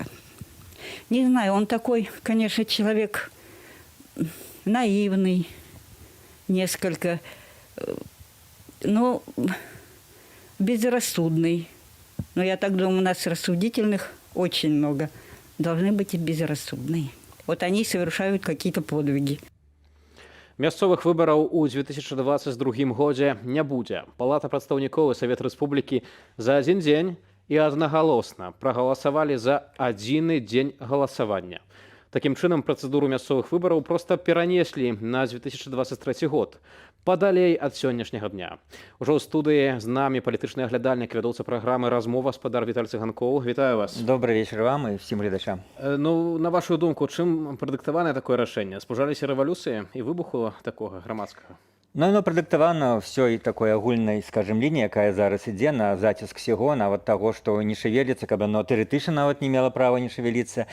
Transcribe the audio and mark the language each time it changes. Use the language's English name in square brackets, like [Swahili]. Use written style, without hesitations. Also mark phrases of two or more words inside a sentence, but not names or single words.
[Russian] Не знаю, он такой, конечно, человек наивный, несколько, но безрассудный. Но я так думаю, у нас рассудительных очень много. Должны быть и безрассудные. Вот они совершают какие-то подвиги. [Belarusian] Мясцовых выбараў у 2022 годзе не будзе. Палата прадстаўнікоў і Савет Рэспублікі за адзін дзень і аднагалосна прагаласавалі за адзіны дзень галасавання. Такім чынам, працэдуру мясцовых выбараў проста перанеслі на 2023 год, падалей ад сённяшняга дня. Ужо ў студыі з намі палітычны аглядальнік, вядоўца праграмы «Размова» спадар Віталь Цыганкоў. Вітаю вас. [Russian] Добрый вечер вам и всем глядачам. [Belarusian] На вашу думку, чым прадыктаванае такое рашэнне? Спужаліся рэвалюцыі і выбуху такога грамадскага? Оно прадыктавана ўсёй такой агульнай, скажем, лініі, якая зараз ідзе на заціск всего, нават таго, што не шевеліцца, каб оно тэоретычна нават не мела права не шевеліцца.